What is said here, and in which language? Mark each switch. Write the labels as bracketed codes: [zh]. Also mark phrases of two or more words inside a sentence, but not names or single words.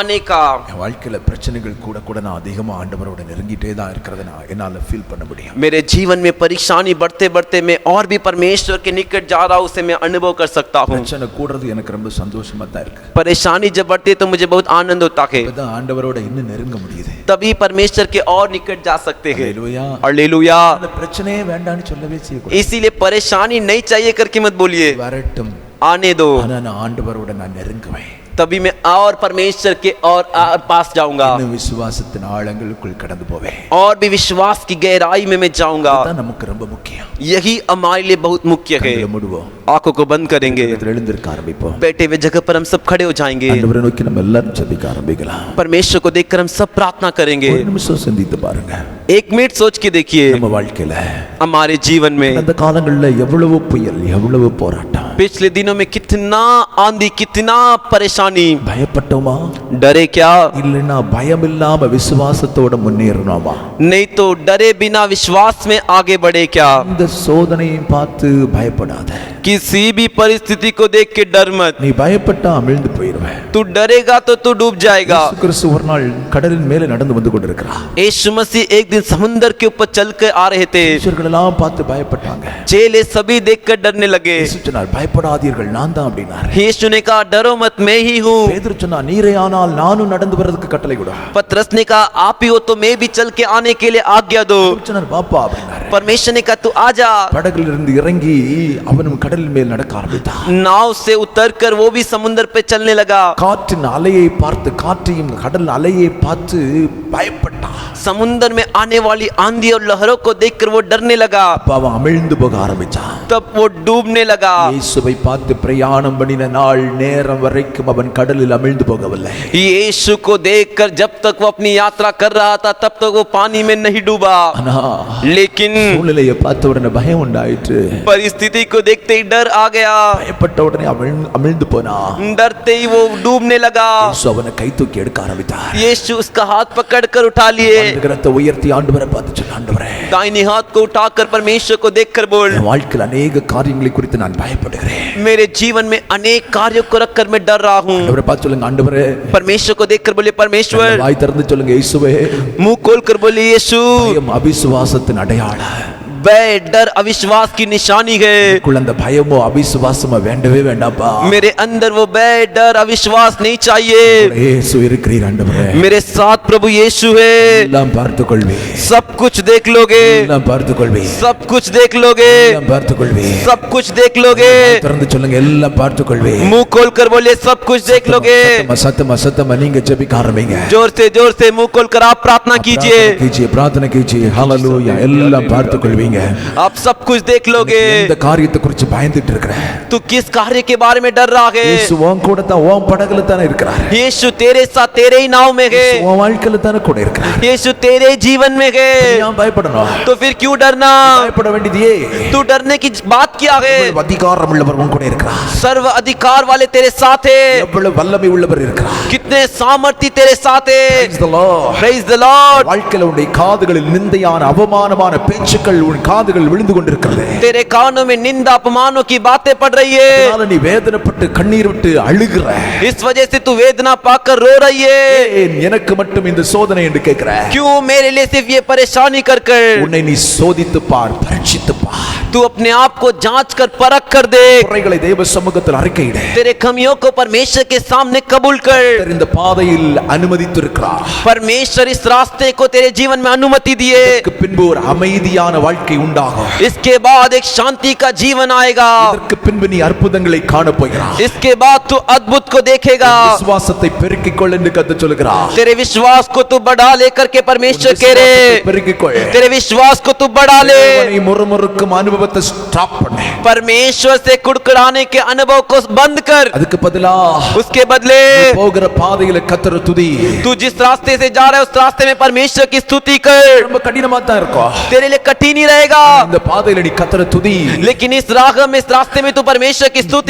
[ta] வாழ்க்கையில பிரச்சனைகள் கூட கூட நான் அதிகமா ஆண்டவரோட நெருங்கி நெருங்கிட்டே தான் இருக்கிறத நான் என்னால ஃபீல் பண்ண முடியும். [hi] मेरे जीवन में परेशानी बढ़ते बढ़ते मैं और भी परमेश्वर के निकट जा रहा हूँ, उसे मैं अनुभव कर सकता हूँ. [ta] பிரச்சனை கூடுறது எனக்கு ரொம்ப சந்தோஷமா தான் இருக்கு. [hi] परेशानी जब बढ़ती है तो मुझे बहुत आनंद होता है. [ta] இப்பதான் ஆண்டவரோட இன்னும் நெருங்க முடியுது. [hi] तभी परमेश्वर के और निकट जा सकते हैं. हालेलुया. हालेलुया. [ta] அந்த பிரச்சனையே வேண்டாம்னு சொல்லவே செய்யக்கூடாது. [hi] इसीलिए परेशानी नहीं चाहिए करके मत बोलिए, [ta] வரட்டும், [hi] आने दो, [ta] ஆனா நான் ஆண்டவரோட நான் நெருங்குவேன். [hi] तभी मैं और परमेश्वर के और पास जाऊंगा, [ta] இன்னும் விசுவாசத்தின் ஆழங்களுக்குள் கடந்து போவேன். [hi] और भी विश्वास की गहराई में मैं जाऊंगा. [ta] அதான் நமக்கு ரொம்ப முக்கியம். [hi] यही हमारे लिए बहुत मुख्य है. [ta] கண்களை மூடுவோம், [hi] आंखों को बंद करेंगे, [ta] எழுந்திருக்க ஆரம்பிப்போம். [hi] बैठे हुए जगह पर हम सब खड़े हो जाएंगे. [ta] ஆண்டவரை நோக்கி நம்ம எல்லாரும் ஜெபிக்க ஆரம்பிக்கலாம். [hi] परमेश्वर को देखकर हम सब प्रार्थना करेंगे. [ta] ஒரு நிமிஷம் சிந்தித்து பாருங்க. [hi] एक मिनट सोच के देखिए, [ta] நம்ம வாழ்க்கையில [hi] हमारे जीवन में [ta] அந்த காலங்கள்ல எவ்வளவு புயல், எவ்வளவு போராட்டம். [hi] पिछले दिनों में कितना आंधी, कितना परेशानी. [ta] பயப்பட்டோமா? [hi] डरे क्या? [ta] இல்லைன்னா பயம் இல்லாம விசுவாசத்தோட முன்னேறணுமா? [hi] नहीं तो डरे बिना विश्वास में आगे बढ़े क्या? [ta] இந்த சோதனையை பார்த்து பயப்படாத. [hi] किसी भी परिस्थिति को देख के डर मत. [ta] நீ பயப்பட்டா அமிழ்ந்து போயிடுவே. [hi] तू डरेगा तो तू डूब जाएगा. [ta] இயேசு கிறிஸ்து ஒரு நாள் கடலின் மேலே நடந்து வந்து கொண்டிருக்கிறார். [hi] यीशु मसीह एक दिन समुद्र के ऊपर चल कर आ रहे थे. [ta] சீஷர்கள் எல்லாம் பார்த்து பயப்பட்டாங்க. [hi] चेले सभी देखकर डरने लगे. [ta] இயேசு சொன்னார், பயப்படாதீர்கள், நான் தான் அப்படினார். [hi] यीशु ने कहा, डरो मत, मैं ही हूँ. [ta] பேதுரு சொன்னார், நீரே ஆனால் நானும் நடந்து வரதுக்கு கட்டளை கொடு. [hi] पतरस ने कहा, आप ही हो तो मैं भी चल के आने के लिए आज्ञा दो. [ta] சொன்னார், பாப்பா அப்படினார். [hi] परमेश्वर ने कहा, तू आजा. [ta] படகுல இருந்து இறங்கி அவனும் கடலின் மேல் நடக்க ஆரம்பித்தான். [hi] नाव से उतरकर वो भी समुद्र पे चलने लगा. [ta] காற்றின் அலையை பார்த்து, காற்றையும் கடல் அலையை பார்த்து பயப்பட்டான். [hi] समुद्र में आने वाली आंधी और लहरों को देखकर वो डरने लगा. [ta] அப்ப அவன் அமிழ்ந்து போக ஆரம்பிச்சான். [hi] तब वो डूबने लगा. [ta] இயேசுவை பார்த்து பிரயாணம் பண்ணின நாள் நேரம் வரைக்கும் அவன் கடலில் அமிழ்ந்து போகவில்லை. [hi] यीशु को देखकर जब तक वो अपनी यात्रा कर रहा था तब तक वो पानी में नहीं डूबा. [ta] ஆனா [hi] लेकिन [ta] சூழ்நிலையை பார்த்த உடனே பயம் உண்டாயிற்று. [hi] परिस्थिति को देखते ही डर आ गया. [ta] பயப்பட்ட உடனே அமிழ்ந்து போனா. [hi] डरते ही वो डूबने लगा. [ta] இயேசு அவனை கை தூக்கி எடுக்க ஆரம்பித்தார். [hi] यीशु उसका हाथ पकड़कर उठा लिए. [ta] கரத்தை உயர்த்தி ஆண்டவரை பார்த்து சொன்ன, ஆண்டவரே, [hi] दाहिने हाथ को उठाकर परमेश्वर को देखकर बोल, [ta] என் வாழ்க்கையில் அநேக காரியங்களை குறித்து நான் பயப்படுகிறேன். [hi] मेरे जीवन में अनेक कार्यों को रखकर मैं डर रहा हूँ. [ta] ஆண்டவரை பார்த்து சொல்லுங்க, ஆண்டவரே. [hi] परमेश्वर को देखकर बोले, परमेश्वर. [ta] வாய் திறந்து சொல்லுங்க, இயேசுவே. [hi] मुंह खोलकर बोले, यीशु. [ta] பயம் அவிசுவாசத்தின் அடையாளம். [hi] वह डर अविश्वास की निशानी है. [ta] அந்த பயமோ அவிசுவாசமோ வேண்டவே வேண்டாப்பா. [hi] मेरे अंदर वो भय, डर, अविश्वास नहीं चाहिए. [ta] இயேசு இருக்கிறீர் ஆண்டவரே. [hi] मेरे साथ प्रभु यीशु है. [ta] எல்லாம் பார்த்துக்கொள்வே. [hi] सब कुछ देख लोगे. [ta] எல்லாம் பார்த்துக்கொள்வே. [hi] सब कुछ देख लोगे. [ta] எல்லாம் பார்த்துக்கொள்வே. [hi] सब कुछ देख लोगे. [ta] திறந்து சொல்லுங்க, எல்லாம் பார்த்துக்கொள்வே. [hi] मुंह खोलकर बोले, सब कुछ देख लोगे. [ta] சத்தமா நீங்க ஜெபிக்க ஆரம்பிங்க. [hi] जोर से मुंह खोलकर आप प्रार्थना कीजिए. प्रार्थना कीजिए. [ta] ஹalleluya. எல்லாம் பார்த்துக்கொள்வீங்க. [hi] आप सब कुछ देख लोगे. [ta] இந்த காரியத்தை குறித்து பயந்துட்டு இருக்கற. [hi] तू किस कार्य के बारे में डर रहा है? [ta] இயேசு உன் கூட தான், உன் படகுல தான் இருக்கிறார். [hi] यीशु तेरे साथ, तेरे ही नाव में है. [ta] உன் வாழ்க்கையில தான் கூட இருக்கிறார். [hi] यीशु तेरे जीवन में है. [ta] ஏன் பயப்படணும்? [hi] तो फिर क्यों डरना? [ta] பயப்பட வேண்டியதே. [hi] तू डरने की बात क्या है? [ta] அதிகாரம் உள்ளவர் உன் கூட இருக்கிறார். [hi] सर्व अधिकार वाले तेरे साथ है. [ta] எவ்வளவு வல்லமை உள்ளவர் இருக்கிறார். [hi] कितने सामर्थ्य तेरे साथ है. [en] Praise the Lord. Praise the Lord. [ta] வாழ்க்கையில உன்னுடைய காதுகளில் நிந்தையான அவமானமான பேச்சுக்கள் உன் காதுகள் விழுந்து கொண்டிருக்கிறது. [hi] तेरे कानों में निंदा अपमानों की बातें पड़ रही है. [ta] அதனால நீ வேதனைப்பட்டு கண்ணீர் விட்டு அழுகிற. [hi] इस वजह से तू वेदना पाकर रो रही है. [ta] ஏன் எனக்கு மட்டும் இந்த சோதனை என்று கேட்கிற? [hi] क्यों मेरे लिए सिर्फ ये परेशानी कर कर? [ta] உன்னை நீ சோதித்து பார், பரீட்சித்து பார். [hi] तू अपने आप को जांच कर परख कर देख. [ta] குறைகளை தேவ சமூகத்தில் அறிக்கையிடு. [hi] तेरे कमियों को परमेश्वर के सामने कबूल कर. [ta] இந்த பாதையில் அனுமதித்திருக்கிறார். [hi] परमेश्वर इस रास्ते को तेरे जीवन में अनुमति दिए. [ta] இதற்கு பின்பு ஒரு அமைதியான வாழ்க்கை உண்டாகும். [hi] इसके बाद एक शांति का जीवन आएगा. [ta] இதற்கு பின்பு நீ அற்புதங்களை காண போகிறாய். [hi] इसके बाद तू अद्भुत को देखेगा. [ta] விசுவாசத்தை பெருக்கிக் கொள் என்று கர்த்தர் சொல்கிறார். [hi] तेरे विश्वास को तू बढ़ा लेकर के परमेश्वर कह रहे, [ta] பெருக்கிக் கொள். [hi] तेरे विश्वास को तू बढ़ा ले. [ta] தேவனை முறுமுறுக்கும் அனுபவத்தை ஸ்டாப் பண்ணு. [hi] परमेश्वर से कुड़कुड़ाने के अनुभव को बंद कर. [ta] அதுக்கு பதிலா [hi] उसके बदले [ta] போகிற பாதையில கர்த்தரை துதி. [hi] तू जिस रास्ते से जा रहा है उस रास्ते में परमेश्वर की स्तुति कर. [ta] ரொம்ப கடினமா தான் இருக்கும். [hi] तेरे लिए कठिन ही रहेगा, [ta] இந்த பாதையில நீ கர்த்தரை துதி. [hi] लेकिन इस राह में, इस रास्ते में तू परमेश्वर की स्तुति